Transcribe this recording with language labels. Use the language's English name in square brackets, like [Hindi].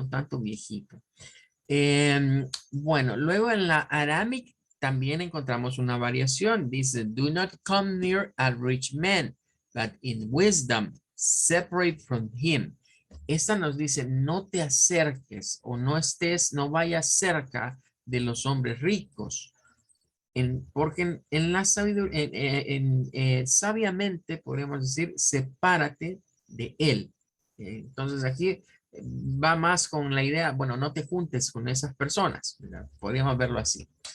[Spanish] Un tanto viejito. Bueno, luego en la Aramic también encontramos una variación. [English] Dice, do not come near a rich man, but in wisdom separate from him. [Spanish] Esta nos dice, no te acerques o no estés, no vayas cerca de los hombres ricos. Porque en la sabiduría, sabiamente podemos decir, sepárate de él. Entonces aquí va más con la idea, bueno, no te juntes con esas personas, ¿verdad? Podríamos verlo así.